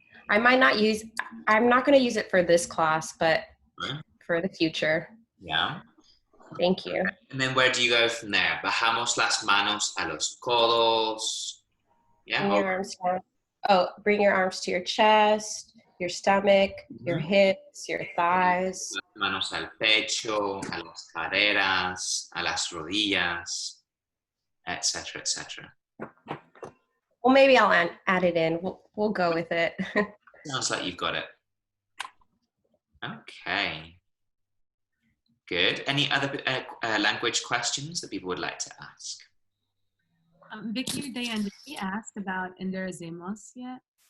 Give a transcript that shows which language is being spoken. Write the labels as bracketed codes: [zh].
[en] I'm not going to use it for this class, but Right. for the future. Yeah. Thank you. And then where do you go from there? [es] Bajamos las manos a los codos. [en] Yeah. Bring your arms down. Oh, bring your arms to your chest, your stomach, your hips, your thighs. [es] Las manos al pecho, a las caderas, a las rodillas, etc., etc. [en] Well, maybe I'll add it in. We'll go with it. Sounds like you've got it. Okay. Good. Any other language questions that people would like to ask? Vicky or Diane, did we ask about enderecemos yet?